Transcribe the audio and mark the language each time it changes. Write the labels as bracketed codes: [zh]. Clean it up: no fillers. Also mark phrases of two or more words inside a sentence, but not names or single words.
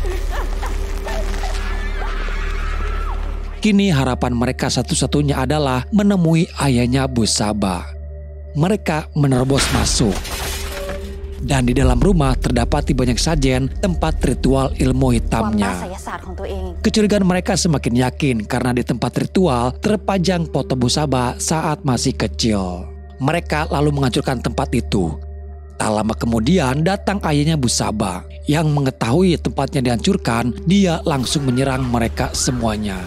[id] Kini harapan mereka satu-satunya adalah menemui ayahnya Bu Saba. Mereka menerobos masuk. Dan di dalam rumah terdapati banyak sajen tempat ritual ilmu [th] ความบ้า [id] hitamnya. [th] ไสยศาสตร์ของตัวเอง [id] Kecurigaan mereka semakin yakin karena di tempat ritual terpajang foto Busaba saat masih kecil. Mereka lalu menghancurkan tempat itu. Tak lama kemudian datang ayahnya Busaba. Yang mengetahui tempatnya dihancurkan, dia langsung menyerang mereka semuanya.